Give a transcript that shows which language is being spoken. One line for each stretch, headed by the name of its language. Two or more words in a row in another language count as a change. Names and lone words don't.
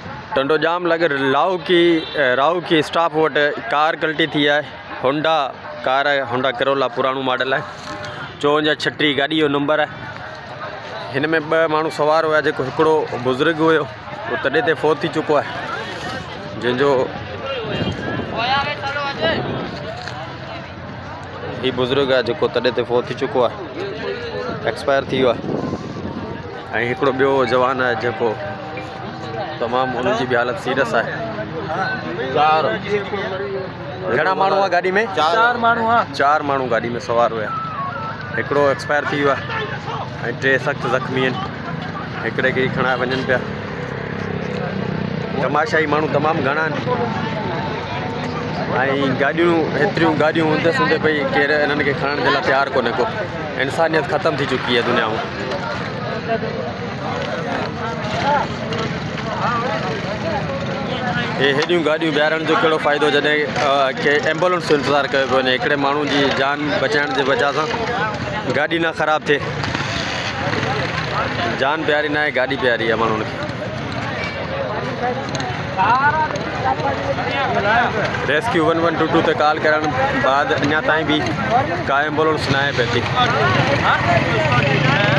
Sindhi: टंडो जाम लगे राहू की स्टाफ वट कार कल्टी थी है। होंडा कार है, होंडा करोला पुराणो मॉडल है। 5436 गाड़ी जो नंबर है। इनमें 2 मानू सवार हुआ, जो एकड़ो बुजुर्ग हो वो तड़े ते फोत थी चुको है, जिनजो ही बुजुर्ग है जो तड़े ते फोत थी चुको है, एक्सपायर थी हुआ। एकड़ो बो जवान है जो तमाम उनकी भी हालत सीरियस है। घना मानू है गाड़ी में? 4 मानू गाड़ी में सवार हुआ। एकड़ो एक्सपायर थी हुआ, 3 सख्त जख्मी हैं। एकड़े के खड़ा वजन पे तमाशाई मानू तमाम घना गाड़ियों हेतरियों गाड़ियों हूंदे सुंदे पई केर इन्हनि खे खणण जे लाइ तैयार कोन्हे को। इंसानियत ख़त्म थी चुकी है दुनिया में। ये हेड़ियों गाड़ियों बिहारण जो कहिड़ो फ़ाइदो जॾहिं के एम्बुलेंस जो इंतज़ार कयो पियो वञे। हिकिड़े माण्हू जी जान बचाइण जे वजह सां गाड़ी ना ख़राब थिए। जान प्यारी ना है, गाड़ी प्यारी है माण्हुनि खे। रेस्क्यू 1122 ते कॉल करण बाद अञा ताईं भी का एम्बुलेंस न आहे पई थी।